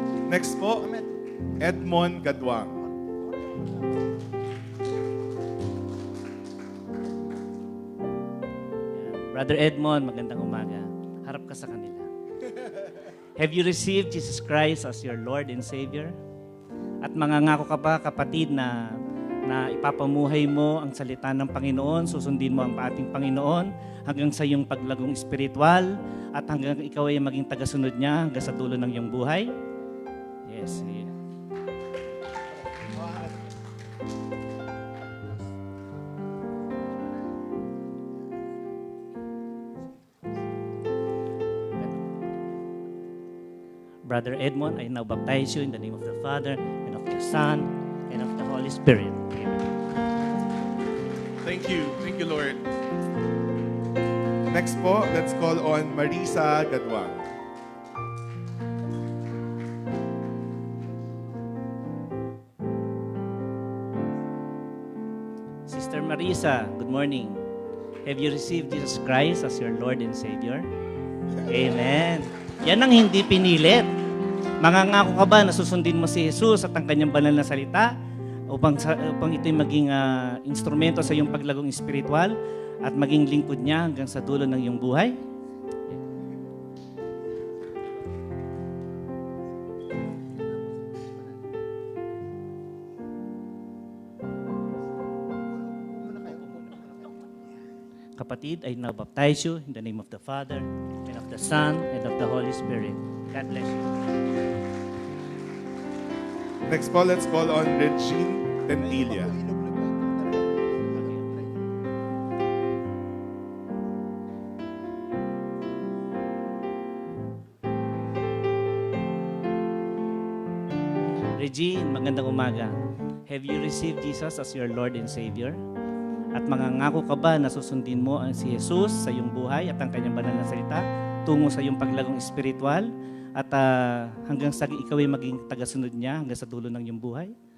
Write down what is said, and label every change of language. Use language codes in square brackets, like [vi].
[tl] Next po, Edmond Gadwang. Brother Edmond, magandang umaga. Harap ka sa kanila. [en] Have you received Jesus Christ as your Lord and Savior? At mangangako ka ba, kapatid, na ipapamuhay mo ang salita ng Panginoon, susundin mo ang ating Panginoon hanggang sa iyong paglagong espiritual at hanggang ikaw ay maging tagasunod niya hanggang sa dulo ng iyong buhay? Yes. Yeah. Brother Edmond, I now baptize you in the name of the Father, and of the Son, and of the Holy Spirit. Amen. Thank you. Thank you, Lord. Next po, let's call on Marisa Gadwang. Sister Marisa, good morning. Have you received Jesus Christ as your Lord and Savior? [tl] Amen. Yan ang hindi pinilit. Mangangako ka ba na susundin mo si Jesus at ang kanyang banal na salita upang ito'y maging instrumento sa iyong paglagong espiritual at maging lingkod niya hanggang sa dulo ng iyong buhay? [en] Kapatid, I now baptize you in the name of the Father, and of the Son, and of the Holy Spirit. God bless you. Next po, let's call on Regine Tentilla. [tl] Regine, magandang umaga. [en] Have you received Jesus as your Lord and Savior? [tl] At mangangako ka ba na susundin mo ang si Jesus sa iyong buhay at ang kanyang banal na salita tungo sa iyong paglagong espiritual at hanggang sa ikaw ay maging tagasunod niya hanggang sa dulo ng iyong buhay?